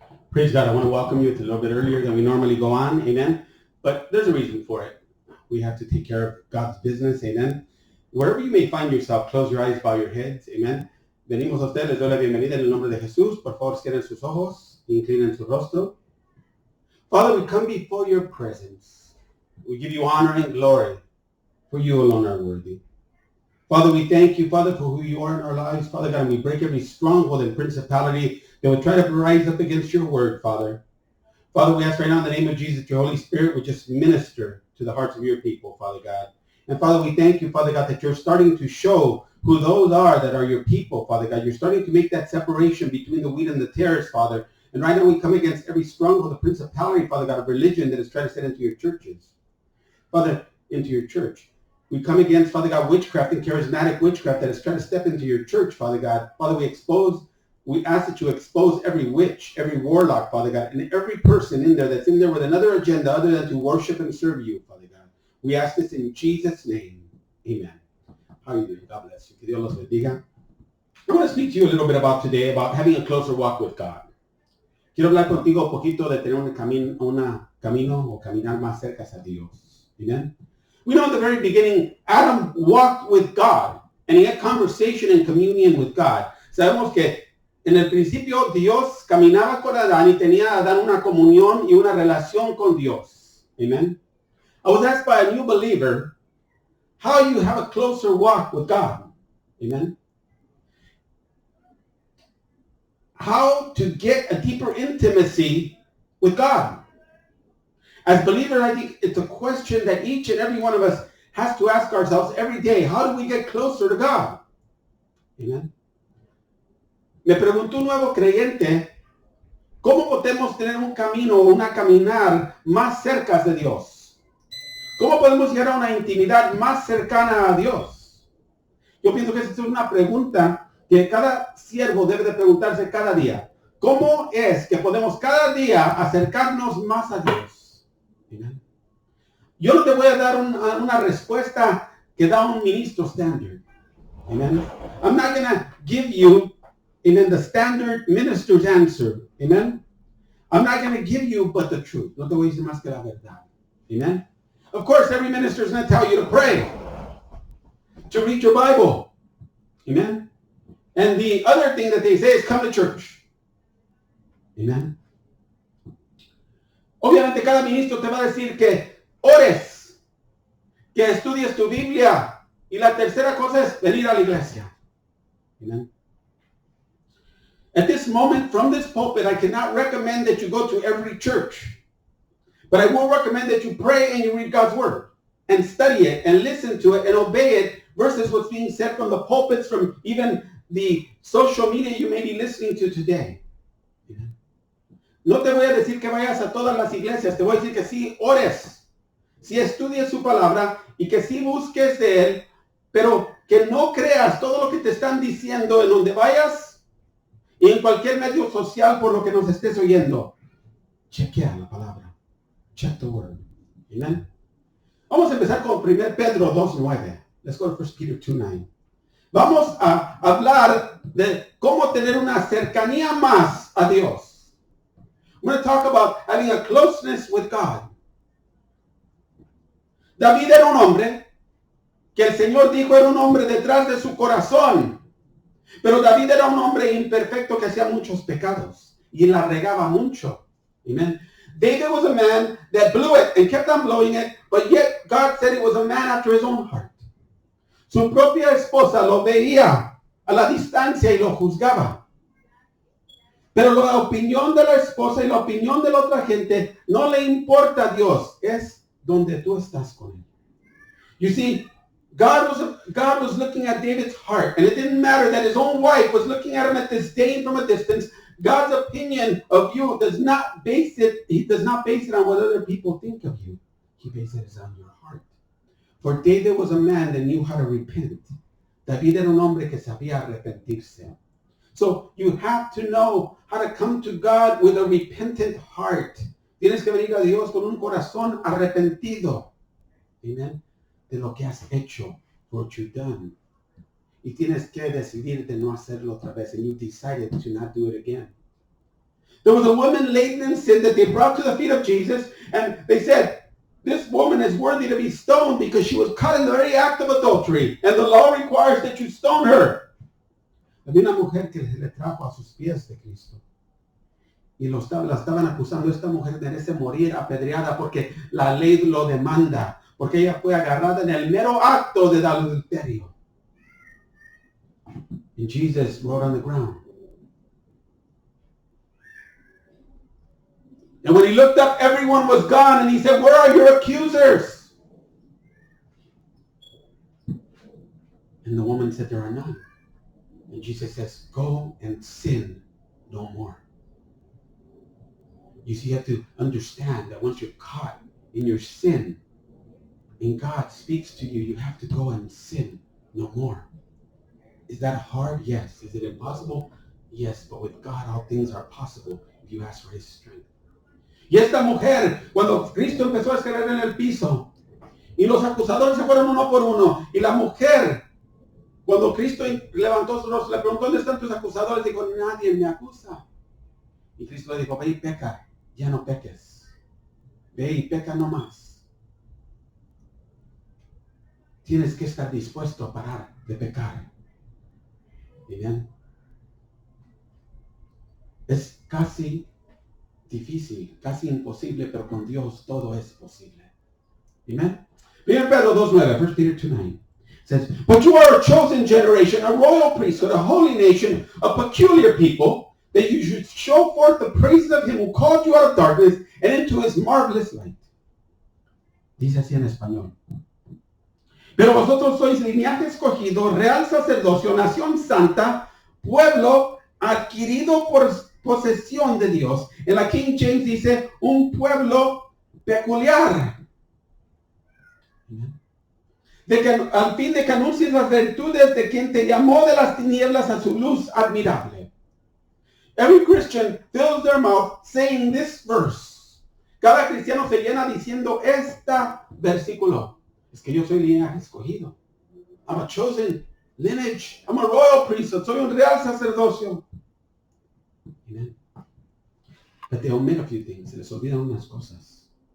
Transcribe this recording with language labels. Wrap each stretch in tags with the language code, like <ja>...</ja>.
<en>Praise God. I want to welcome you. It's a little bit earlier than we normally go on. Amen. But there's a reason for it. We have to take care of God's business. Amen. Wherever you may find yourself, close your eyes, bow your heads. Amen.</en> <es>Venimos a ustedes, les doy la bienvenida en el nombre de Jesús. Por favor, cierren sus ojos, inclinen su rostro.</es> <en>Father, we come before your presence. We give you honor and glory, for you alone are worthy. Father, we thank you, Father, for who you are in our lives. Father God, and we break every stronghold and principality that would try to rise up against your word, Father. Father, we ask right now in the name of Jesus, your Holy Spirit would just minister to the hearts of your people, Father God. And Father, we thank you, Father God, that you're starting to show who those are that are your people, Father God. You're starting to make that separation between the wheat and the tares, Father. And right now we come against every stronghold, the principality, Father God, of religion that is trying to set into your churches. Father, into your church. We come against, Father God, witchcraft and charismatic witchcraft that is trying to step into your church, Father God. Father, we ask that you expose every witch, every warlock, Father God, and every person in there that's in there with another agenda other than to worship and serve you, Father God. We ask this in Jesus' name. Amen. How are you doing? God bless you.</en> <es>Que Dios los bendiga.</es> <en>I want to speak to you a little bit about today, about having a closer walk with God.</en> <es>Quiero hablar contigo un poquito de tener un camino o caminar más cerca a Dios. Amen.</es> <en>We know in the very beginning, Adam walked with God, and he had conversation and communion with God.</en> <es>Sabemos que en el principio Dios caminaba con Adán y tenía a Adán una comunión y una relación con Dios. Amen.</es> <en>I was asked by a new believer how you have a closer walk with God. Amen. How to get a deeper intimacy with God. As believers, I think it's a question that each and every one of us has to ask ourselves every day. How do we get closer to God? Amen.</en> <es>Me preguntó un nuevo creyente, ¿cómo podemos tener un camino o una caminar más cerca de Dios? ¿Cómo podemos llegar a una intimidad más cercana a Dios? Yo pienso que esa es una pregunta que cada siervo debe de preguntarse cada día. ¿Cómo es que podemos cada día acercarnos más a Dios? Amen. Yo no te voy a dar una respuesta que da un ministro standard. Amen.</es> <en>I'm not going to give you, amen, the standard minister's answer. Amen. I'm not going to give you but the truth.</en> <es>No te voy a decir más que la verdad. Amen.</es> <en>Of course, every minister is going to tell you to pray, to read your Bible. Amen. And the other thing that they say is come to church. Amen.</en> <es>Obviamente cada ministro te va a decir que ores, que estudies tu Biblia, y la tercera cosa es venir a la iglesia. Amen.</es> <en>At this moment, from this pulpit, I cannot recommend that you go to every church, but I will recommend that you pray and you read God's word and study it and listen to it and obey it versus what's being said from the pulpits, from even the social media you may be listening to today. Amen.</en> <es>No te voy a decir que vayas a todas las iglesias, te voy a decir que sí ores, sí estudies su palabra y que sí busques de él, pero que no creas todo lo que te están diciendo en donde vayas y en cualquier medio social por lo que nos estés oyendo. Chequea la palabra.</es> <en>Check the word.</en> <es>Amen. Vamos a empezar con 1 Pedro 2:9.</es> <en>Let's go to 1 Peter 2:9.</en> <es>Vamos a hablar de cómo tener una cercanía más a Dios.</es> <en>We're going to talk about having a closeness with God.</en> <es>David era un hombre que el Señor dijo era un hombre detrás de su corazón. Pero David era un hombre imperfecto que hacía muchos pecados y la regaba mucho. Amen.</es> <en>David was a man that blew it and kept on blowing it, but yet God said it was a man after his own heart.</en> <es>Su propia esposa lo veía a la distancia y lo juzgaba. Pero la opinión de la esposa y la opinión de la otra gente no le importa a Dios. Es donde tú estás con él.</es> <en>You see, God was looking at David's heart, and it didn't matter that his own wife was looking at him at disdain from a distance. God's opinion of you he does not base it on what other people think of you. He bases it on your heart. For David was a man that knew how to repent.</en> <es>David era un hombre que sabía arrepentirse.</es> <en>So you have to know how to come to God with a repentant heart.</en> <es>Tienes que venir a Dios con un corazón arrepentido. Amen. De lo que has hecho,</es> <en>what you've done.</en> <es>Y tienes que decidir de no hacerlo otra vez.</es> <en>And you decided to not do it again. There was a woman laden in sin that they brought to the feet of Jesus, and they said, this woman is worthy to be stoned because she was caught in the very act of adultery, and the law requires that you stone her.</en> <es>Había una mujer que se le trajo a sus pies de Cristo. Y la estaban acusando. Esta mujer merece morir apedreada porque la ley lo demanda. Porque ella fue agarrada en el mero acto de adulterio.</es> <en>And Jesus wrote on the ground. And when he looked up, everyone was gone. And he said, where are your accusers? And the woman said, there are none. And Jesus says, go and sin no more. You see, you have to understand that once you're caught in your sin, and God speaks to you, you have to go and sin no more. Is that hard? Yes. Is it impossible? Yes. But with God, all things are possible if you ask for his strength.</en> <es>Y esta mujer, cuando Cristo empezó a escalar en el piso, y los acusadores se fueron uno por uno, y la mujer, cuando Cristo levantó su rostro, le preguntó, ¿dónde están tus acusadores? Dijo, nadie me acusa. Y Cristo le dijo, ve y peca, ya no peques. Ve y peca no más. Tienes que estar dispuesto a parar de pecar. ¿Bien? Es casi difícil, casi imposible, pero con Dios todo es posible. Amen?</es> <en>1 Pedro 2:9, 1 Peter 2:9 says, but you are a chosen generation, a royal priesthood, a holy nation, a peculiar people, that you should show forth the praises of him who called you out of darkness and into his marvelous light.</en> <es>Dice así en español. Pero vosotros sois linaje escogido, real sacerdocio, nación santa, pueblo adquirido por posesión de Dios. En la King James dice, un pueblo peculiar. De que, al fin de que anuncies las virtudes de quien te llamó de las tinieblas a su luz admirable.</es> <en>Every Christian fills their mouth saying this verse.</en> <es>Cada cristiano se llena diciendo esta versículo. Es que yo soy linaje escogido.</es> <en>I'm a chosen lineage. I'm a royal priesthood.</en> <es>Soy un real sacerdocio.</es> <en>Amen. But they omit a few things.</en> <es>Se les olvidan unas cosas.</es>